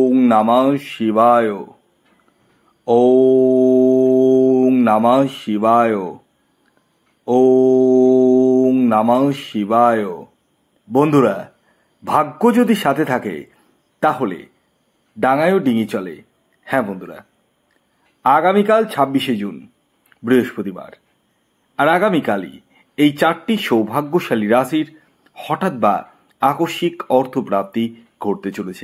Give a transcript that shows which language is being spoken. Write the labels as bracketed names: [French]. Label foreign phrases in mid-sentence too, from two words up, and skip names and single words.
[Sanskrit] নমঃ শিবায়। ওম নমঃ শিবায়। ওম নমঃ শিবায়। [Bangla] বন্ধুরা, ভাগ্য যদি সাথে থাকে তাহলে ডাঙায়ও ডিঙি চলে। হ্যাঁ বন্ধুরা, আগামীকাল 26শে জুন বৃহস্পতিবার, আর আগামীকালই এই 4টি সৌভাগ্যশালী রাশির হঠাৎ বা আকস্মিক অর্থপ্রাপ্তি ঘটতে চলেছে।